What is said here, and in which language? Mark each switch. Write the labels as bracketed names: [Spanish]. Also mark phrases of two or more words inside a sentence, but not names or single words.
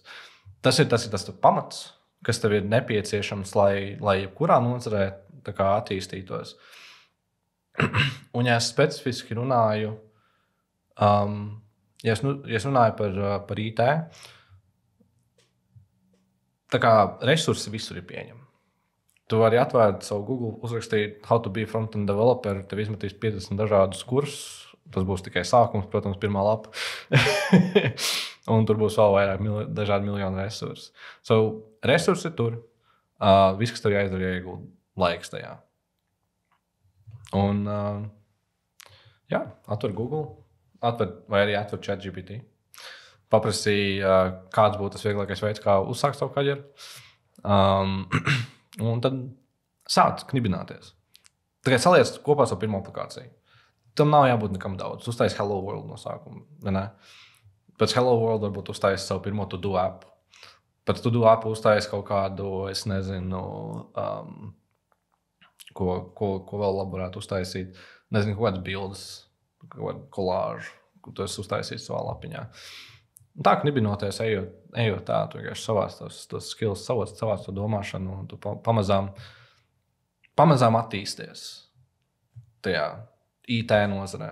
[Latvian] Tas ir tas pamats, kas tev ir nepieciešams, lai jebkurā nozarē tā kā attīstītos. Un ja es specifiski runāju, ja es runāju par IT, tā kā resursi visur ir pieņemami. Tu vari atvērt savu Google, uzrakstīt [English] how to be front-end developer, [Latvian] tev izmetīs 50 dažādus kursus. Tas būs tikai sākums, protams, pirmā lapa. Un tur būs vēl vairāk dažādi miljonu resursu. Resursi tur. Viss, kas tev jāizdara, jāiegulda laiks tajā. Un, atver Google, vai arī atver ChatGPT. Paprasīja, kāds būtu tas vieglākais veids, kā uzsākt savu karjeru. Un tad sāc knibināties. Tikai saliec kopā savu pirmo aplikāciju. Tam nav jābūt nekam daudz. Uztais Hello World no sākuma. Pēc Hello World varbūt uztais savu pirmo [English] to-do app. [Latvian] Pēc [English] to-do app [Latvian] uztais kaut kādu, es nezinu, ko vēl labi varētu uztaisīt. Nezinu, kaut kādas bildes, kaut kādu kolāžu, ko tu esi uztaisījis savā lapiņā. Un tā knibinoties, ejot tā, tu vienkārši savās tos skills, savās to domāšanu, un tu pamazām attīsties tajā IT nozarē.